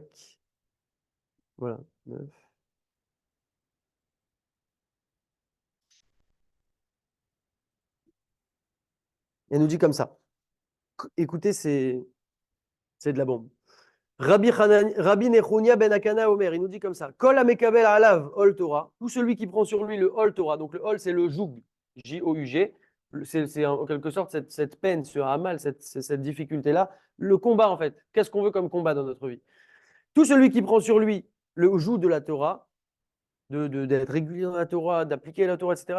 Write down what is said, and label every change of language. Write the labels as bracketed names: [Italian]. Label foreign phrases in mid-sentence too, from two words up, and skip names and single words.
[French] Voilà. 9. Elle nous dit comme ça. Écoutez, c'est de la bombe. Rabbi Nechounia ben Akana Omer, il nous dit comme ça. [Hebrew] כל המקבל עליו עול תורה. [French] Tout celui qui prend sur lui le [Hebrew] עול תורה. [French] Donc le ol, c'est le joug, J-O-U-G. C'est en quelque sorte cette peine, ce hamal, cette difficulté-là. Le combat, en fait. Qu'est-ce qu'on veut comme combat dans notre vie? Tout celui qui prend sur lui le joug de la Torah, d'être régulier dans la Torah, d'appliquer la Torah, etc.